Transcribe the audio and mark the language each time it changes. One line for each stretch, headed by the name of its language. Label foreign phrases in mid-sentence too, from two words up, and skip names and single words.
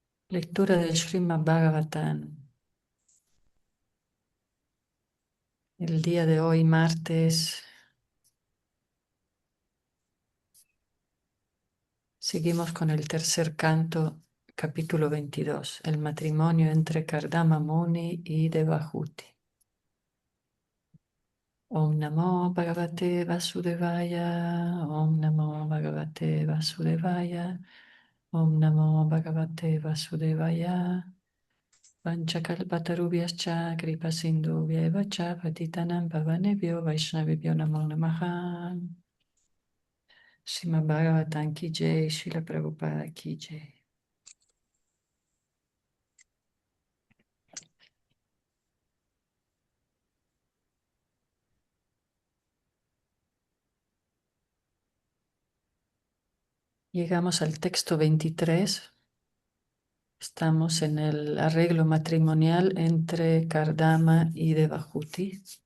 Spanish: Lectura del Srimad Bhagavatam. El día de hoy, martes, seguimos con el tercer canto, capítulo 22, el matrimonio entre Kardama Muni y Devahuti.
Sanskrit: Om Namo Bhagavate Vasudevaya, Om Namo Bhagavate Vasudevaya, Om Namo Bhagavate Vasudevaya. Vanchakalpatarubhyascha kripasindhubhyeva cha patitanam pavanebhyo vaishnavibhyo namo namaha.
Hindi: Srimad Bhagavatam ki jai, Srila Prabhupada ki jai.
Spanish: Llegamos al texto 23. Estamos en el arreglo matrimonial entre Kardama y Devahuti.